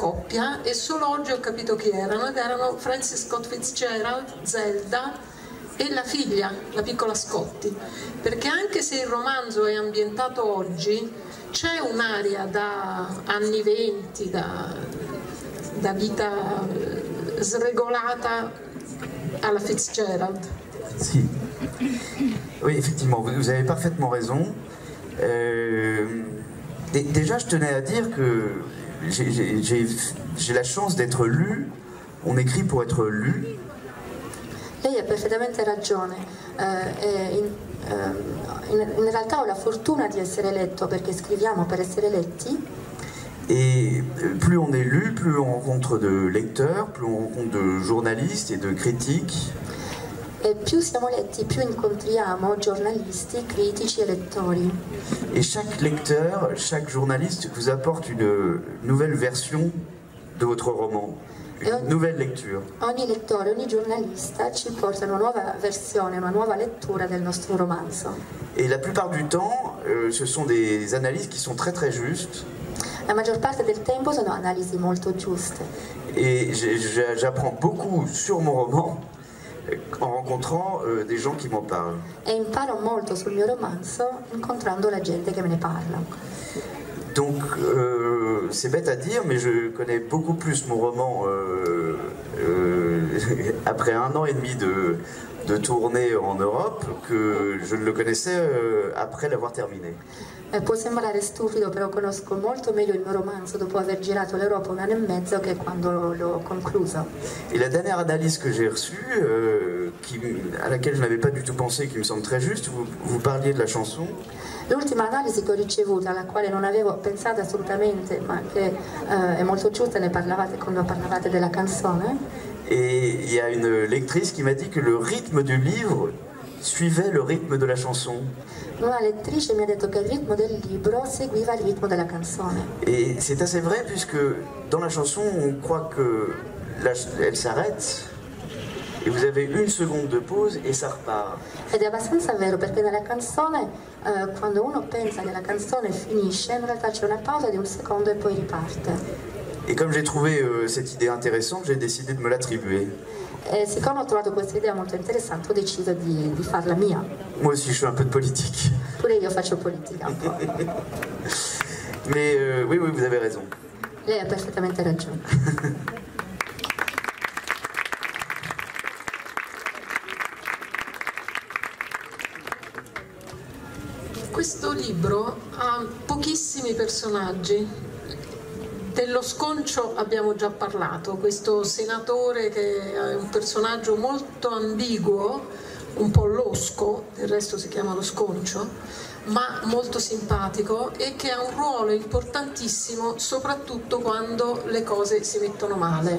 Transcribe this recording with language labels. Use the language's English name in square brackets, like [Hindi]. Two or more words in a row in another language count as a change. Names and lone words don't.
[Italian] coppia e solo oggi ho capito chi erano, ed erano Francis Scott Fitzgerald, Zelda e la figlia, la piccola Scotti, perché anche se il romanzo è ambientato oggi, c'è un'aria da anni 20, da vita sregolata alla Fitzgerald. Si. [French] Oui, effectivement, vous avez parfaitement raison. Déjà, je tenais à dire que j'ai la chance d'être lu. On écrit pour être lu. [Italian] Lei ha perfettamente ragione. In realtà ho la fortuna di essere letto perché scriviamo per essere letti. [French] Et plus on est lu, plus on rencontre de lecteurs, plus on rencontre de journalistes et de critiques. [Italian] E più siamo letti, più incontriamo giornalisti, critici e lettori. [French] Et chaque lecteur, chaque journaliste vous apporte une nouvelle version de votre roman, une nouvelle lecture. [Italian] Ogni lettore, ogni giornalista ci porta una nuova versione, una nuova lettura del nostro romanzo. [French] Et la plupart du temps, ce sont des analyses qui sont très très justes. [Italian] La maggior parte del tempo sono analisi molto giuste. [French] Et j'apprends beaucoup sur mon roman en rencontrant des gens qui m'en parlent. [Italian] E imparo molto sul mio romanzo incontrando la gente che me ne parla. [French] Donc c'est bête à dire, mais je connais beaucoup plus mon roman après 1 an et demi de tournée en Europe que je ne le connaissais après l'avoir terminé. [Italian] Può sembrare stupido, però conosco molto meglio il mio romanzo dopo aver girato l'Europa 1 anno e mezzo che quando l'ho concluso. [French] Et la dernière analyse que j'ai reçue, à laquelle je n'avais pas du tout pensé, qui me semble très juste, vous parliez de la chanson. [Italian] L'ultima analisi che ho ricevuto, alla quale non avevo pensato assolutamente, ma che è molto giusta, ne parlavate quando parlavate della canzone. [French] Et il y a une lectrice qui m'a dit que le rythme du livre suivait le rythme de la chanson. [Italian] Una lettrice mi ha detto che il ritmo del libro seguiva il ritmo della canzone. [French] Et c'est assez vrai puisque dans la chanson on croit que elle s'arrête et vous avez 1 seconde de pause et ça repart. [Italian] Ed è abbastanza vero perché nella canzone, quando uno pensa che la canzone finisce, in realtà c'è una pausa di 1 secondo e poi riparte. [French] Et comme j'ai trouvé cette idée intéressante, j'ai décidé de me l'attribuer. [Italian] E siccome ho trovato questa idea molto interessante, ho deciso di farla mia. [French] Moi aussi, je fais un peu de politique. [Italian] Pure io faccio politica un po'. [French] Mais oui, vous avez raison. [Italian] Lei ha perfettamente ragione. Questo libro ha pochissimi personaggi. Dello Sconcio abbiamo già parlato, questo senatore che è un personaggio molto ambiguo, un po' losco, del resto si chiama Lo Sconcio, ma molto simpatico e che ha un ruolo importantissimo soprattutto quando le cose si mettono male.